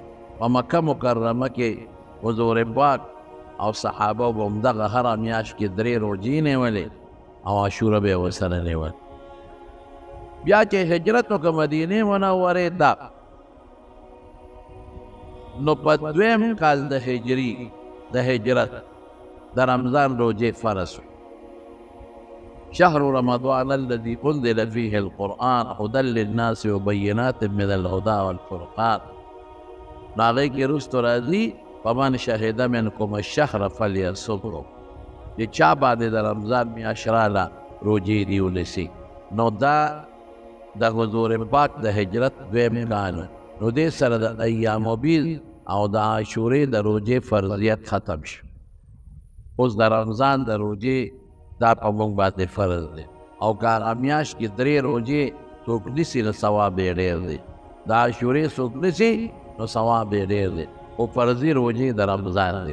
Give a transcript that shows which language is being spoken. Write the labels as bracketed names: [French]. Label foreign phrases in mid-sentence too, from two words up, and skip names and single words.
[Pashto] په مکه مکرمه کې حضور پاک او صحابه به همدغه هره میاشت کې 3 روژې نیولې او عاشوره به یې ورسره نیول. بیا چې هجرت وکړه مدینې منورې ته، نو په 2م کال د هجرت د رمضان روژې فرض شو. [Arabic] شهر رمضان الذي انزل فيه القرآن هدى للناس وبينات من الهدى والفرقان. [Pashto] نو هغې کې وروستو راځي [Arabic] فمن شهد منکم الشهر فلیصمه، [Pashto] چې چا باندې د رمضان میاشت راله روژې دې ونیسي. نو دا د حضور پاک د هجرت 2م کال، نو دې سره د ایام بیض او د عاشورې د روژې فرضیت ختم شو. اوس د رمضان د روژې دا په موږ باندې فرض دی، او که هغه میاشت کې 3 روژې څوک نیسي نو ثواب یې ډېر دی، د عاشورې څوک نیسي نو ثواب یې ډېر دی، خو فرضي روژې د رمضان دی.